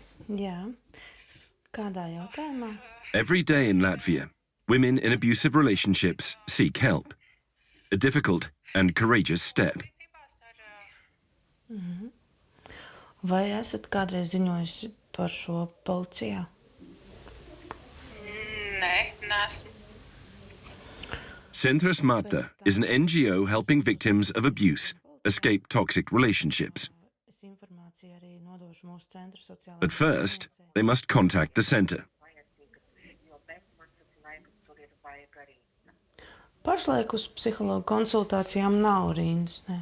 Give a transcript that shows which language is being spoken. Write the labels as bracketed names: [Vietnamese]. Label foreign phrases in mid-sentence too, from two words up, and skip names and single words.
[Latvian] Jā. Kādā jautājumā? [English] Every day in Latvia, women in abusive relationships seek help. A difficult and courageous step. [Latvian] Vai esat kādreiz ziņojusi par šo policijā? Nē, neesmu. [English] Centrs Marta is an NGO helping victims of abuse escape toxic relationships. [Latvian] Es informāciju arī nodošu mūsu centra sociālajā. [English] But first, they must contact the center. [Latvian] Pašlaik uz psihologu konsultācijām nav rindas. Ne.